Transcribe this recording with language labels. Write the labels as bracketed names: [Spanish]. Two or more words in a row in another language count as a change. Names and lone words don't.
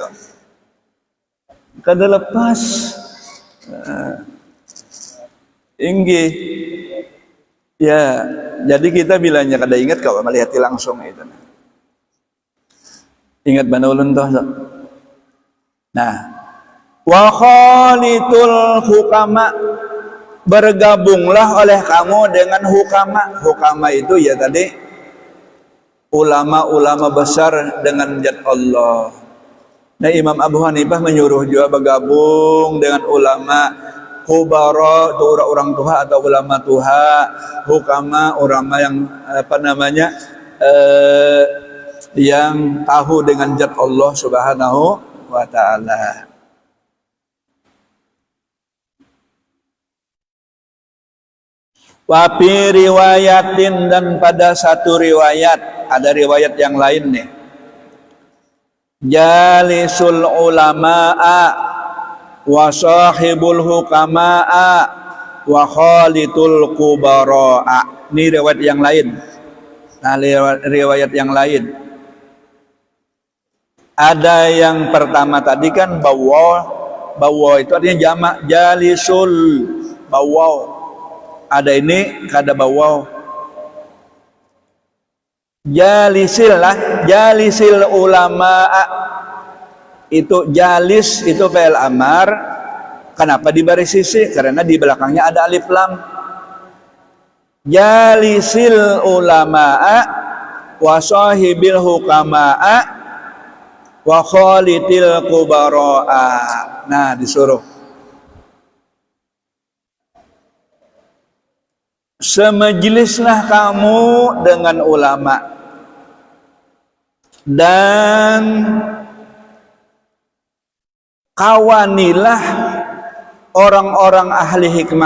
[Banjar] Kada lepas. Inggih. Ya, jadi kita bilangnya kada ingat kalau melihat langsung itu. Ingat bana ulun toh. Nah, [Arabic] وخالط الحكماء, [Indonesian] bergabunglah oleh kamu dengan hukama. Hukama itu ya tadi ulama-ulama besar dengan zat Allah. Nah, Imam Abu Hanifah menyuruh juga bergabung dengan ulama kubara itu orang tua atau ulama tua, hukama ulama yang yang tahu dengan zat Allah [Arabic] سبحانه وتعالى. وفي رواية, [Indonesian] dan pada satu riwayat, ada riwayat yang lain nih. [Arabic] جالس العلماء وصاحب الحكماء وخالط الكبراء. [Indonesian] Ini riwayat yang lain. Nah, riwayat yang lain. Ada yang pertama tadi kan bawa itu artinya jamak, jalisul bawa. [Banjar] Ada ini kada bawa. [Indonesian] Jalisil lah, [Arabic] جالس العلماء. [Indonesian] Itu jalis itu fi'il amar. Kenapa di baris sisi? Karena di belakangnya ada alif lam. [Arabic] جالس العلماء وصاحب الحكماء وخالط الكبراء. [Indonesian] Nah, disuruh semajlislah kamu dengan ulama dan kawanilah orang-orang ahli hikmah.